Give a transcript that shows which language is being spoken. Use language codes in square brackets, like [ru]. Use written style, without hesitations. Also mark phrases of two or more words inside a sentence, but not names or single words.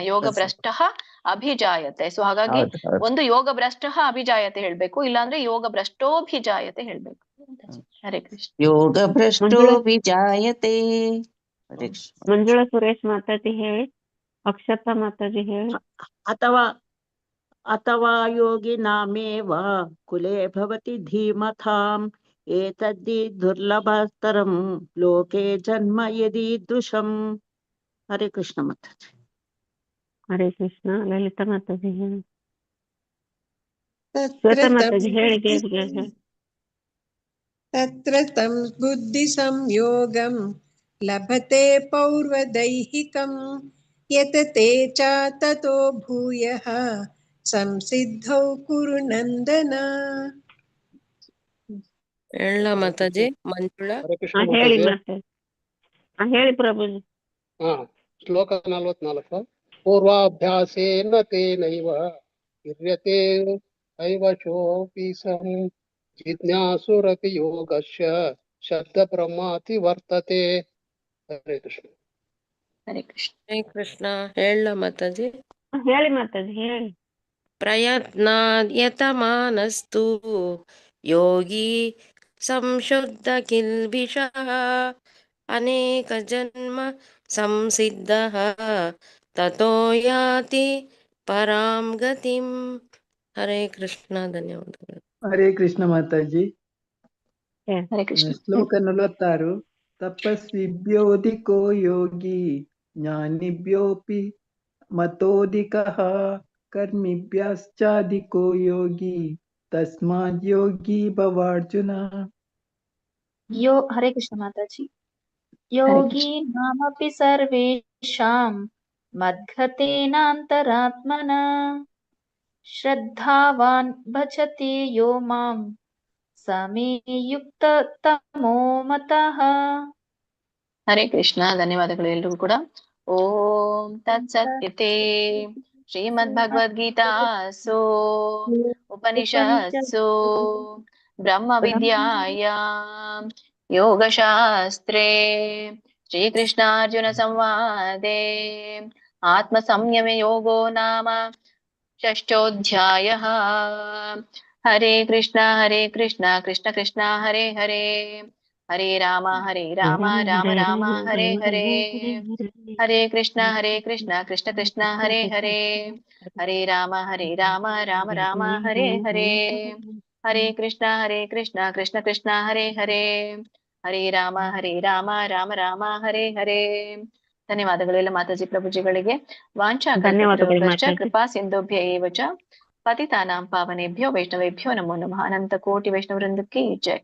[sa] ಯೋಗ ಭ್ರಷ್ಟ ಅಭಿಜಾಯತೆ. [kn] ಸೊ ಹಾಗಾಗಿ ಒಂದು [sa] ಯೋಗ ಭ್ರಷ್ಟ ಅಭಿಜಾಯತೆ [kn] ಹೇಳ್ಬೇಕು, ಇಲ್ಲಾಂದ್ರೆ [sa] ಯೋಗ ಭ್ರಷ್ಟೋಭಿಜಾಯತೆ [kn] ಹೇಳ್ಬೇಕು. [sa] ಹರೇ ಕೃಷ್ಣ. ಯೋಗ ಭ್ರಷ್ಟೋಭಿಜಾಯತೆ. ಹರೇ ಕೃಷ್ಣ. [kn] ಮಂಜುಳಾ ಸುರೇಶ್ ಮಾತಾಜಿ ಹೇಳಿ. ಅಕ್ಷತಾ ಮಾತಾಜಿ ಹೇಳಿ. [sa] अथवा योगिनामेव कुले भवति धीमताम् एतद्धि दुर्लभतरं लोके जन्म यदीदृशम्. हरे कृष्ण माताजी. ಹರೇ ಕೃಷ್ಣ. [kn] ಲಲಿತಾ ಮಾತಾಜಿ ಹೇಳಿ. [sa] तत्र [kn] ಶ್ವೇತಾ [sa] तं [kn] ಮಾತಾಜಿ ಹೇಳಿ. [sa] तत्र तं बुद्धिसंयोगं लभते पौर्वदैहिकं यतते च ततो भूयः संसिद्धौ कुरु नन्दन. [kn] ಹೇಳ ಮಾತಾಜಿ. ಮಂಜುಳಾ. [sa] ಹರೇ ಕೃಷ್ಣ [kn] ಹೇಳಿ ಮಾತಾಜಿ. ಹೇಳಿ ಪ್ರಭುಜಿ. ಶ್ಲೋಕ 44. [sa] ಪೂರ್ವಾಭ್ಯಾಸೇನ ತೇನೈವ ಕ್ರಿಯತೆ ಐವಶೋಪಿ ಸಂ ಜಿಜ್ಞಾಸುರಪಿ ಯೋಗಸ್ಯ ಶಬ್ದ ಬ್ರಹ್ಮಾತಿ ವರ್ತತೆ. ಹರೇ ಕೃಷ್ಣ. ಹರೇ ಕೃಷ್ಣ. ಹರೇ ಕೃಷ್ಣ. [kn] ಹೇಳ ಮಾತಾಜಿ. ಹೇಳಿ ಮಾತಾಜಿ ಹೇಳಿ. [sa] ಪ್ರಯತ್ನಾದ್ಯತಮಾನಸ್ತು ಯೋಗಿ ಸಂಶುದ್ಧ ಕಿಲ್ಬಿಷಃ ಅನೇಕ ಜನ್ಮ ಸಂಸಿದ್ಧಃ ತತೋ ಯಾತಿ ಪರಾಂ ಗತಿಂ. ಹರೇ ಕೃಷ್ಣ. [kn] ಧನ್ಯವಾದಗಳು. [sa] ಹರೇ ಕೃಷ್ಣ ಮಾತಾಜಿ. ಹರೇ ಕೃಷ್ಣ. [kn] ಶ್ಲೋಕ 46. [sa] ತಪಸ್ವಿಭ್ಯೋಧಿಕೋ ಯೋಗಿ ಜ್ಞಾನಿಭ್ಯೋಪಿ ಮತೋಧಿಕಃ ಕರ್ಮಿಭ್ಯಶ್ಚಾಧಿಕೋ ಯೋಗಿ ತಸ್ಮಾದ್ ಯೋಗಿ ಭವಾರ್ಜುನ. ಹರೇ ಕೃಷ್ಣ ಮಾತಾಜಿ. ಯೋಗಿ ನಾಮಪಿ ಸರ್ವೇಷಾಂ ಮದ್ಗತೇನಾಂತರಾತ್ಮನ ಶ್ರದ್ಧಾವಾನ್ ಭಜತಿ ಯೋ ಮಾಂ ಸಮೇ ಯುಕ್ತ ತಮೋ ಮತಃ. ಹರೇ ಕೃಷ್ಣ. [kn] ಧನ್ಯವಾದಗಳು ಎಲ್ರಿಗೂ ಕೂಡ. [sa] ಓಂ ತತ್ಸತ್ ಇತಿ ಶ್ರೀಮದ್ ಭಗವದ್ಗೀತಾಸು ಉಪನಿಷತ್ಸು ಬ್ರಹ್ಮ ವಿದ್ಯಾಯಾಂ ಯೋಗಶಾಸ್ತ್ರೇ ಶ್ರೀಕೃಷ್ಣಾರ್ಜುನ ಸಂವಾದೆ ಆತ್ಮ ಸಂಯಮ ಯೋಗೋ ನಾಮ ಷಷ್ಠೋಧ್ಯಾಯಃ. ಹರೇ ಕೃಷ್ಣ ಕೃಷ್ಣ ಕೃಷ್ಣ ಹರೇ ಹರೇ ಹರೇ ರಾಮ ರಾಮ ರಾಮ ಹರೇ ಹರೇ. ಹರೇ ಕೃಷ್ಣ ಕೃಷ್ಣ ಕೃಷ್ಣ ಹರೇ ಹರೇ ಹರೇ ರಾಮ ರಾಮ ರಾಮ ಹರೇ ಹರೇ. ಹರೇ ಕೃಷ್ಣ ಕೃಷ್ಣ ಕೃಷ್ಣ ಹರೇ ಹರೇ ಹರೇ ರಾಮ ರಾಮ ರಾಮ ಹರೇ ಹರೇ. [kn] ಧನ್ಯವಾದಗಳೆಲ್ಲ ಮಾತಾಜಿ ಪ್ರಭುಜಿಗಳಿಗೆ. [sa] ವಾಂಛಾ ಕಲ್ಪತರುಭ್ಯಶ್ಚ ಕೃಪಾ ಸಿಂಧುಭ್ಯ ಏವ ಚ ಪತಿತಾನಾಂ ಪಾವನೇಭ್ಯೋ ವೈಷ್ಣವೇಭ್ಯೋ ನಮೋ ನಮಃ. [kn] ಅನಂತ ಕೋಟಿ ವೈಷ್ಣವೃಂದಕ್ಕೆ ಜೈ.